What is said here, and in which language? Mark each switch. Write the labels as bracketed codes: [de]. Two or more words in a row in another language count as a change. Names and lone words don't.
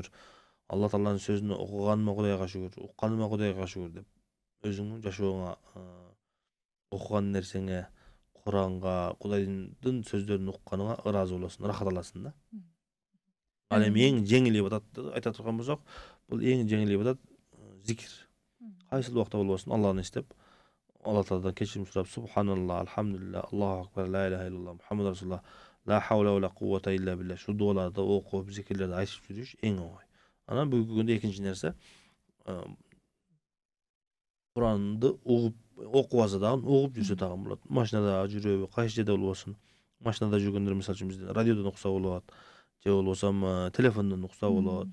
[ky] Алла Тааланын сөзүн окуганыма Кудайга шүгүр, укканыма Кудайга шүгүр деп өзүңдүн жашооңа, окуган нерсеңе, Куранга, Кудайдын сөздөрүн укканыңа ыраазы болосуң, рахат аласың да. Ал эми эң жеңил ибадатты айта турган болсок, бул эң жеңил ибадат зикир. Кайсыл убакта болбосун Алланы эстеп, Алла Тааладан кечирим сурап, субханалла, [ar] الحمد لله، الله أكبر، لا إله إلا الله، محمد رسول الله، لا حول ولا قوة إلا بالله. [ky] Шу дуаларды окуп, зикирлерди айтып жүрүш эң оңой. Анан бүгүнкү күндө экинчи нерсе, Куранды окуп алса дагы, угуп жүрсө дагы болот. Машинада жүрөбү, кайсы жерде болбосун. Машинада жүргөндөр мисалы үчүн бизде радиодон укса болот, же болбосом телефондон укса болот.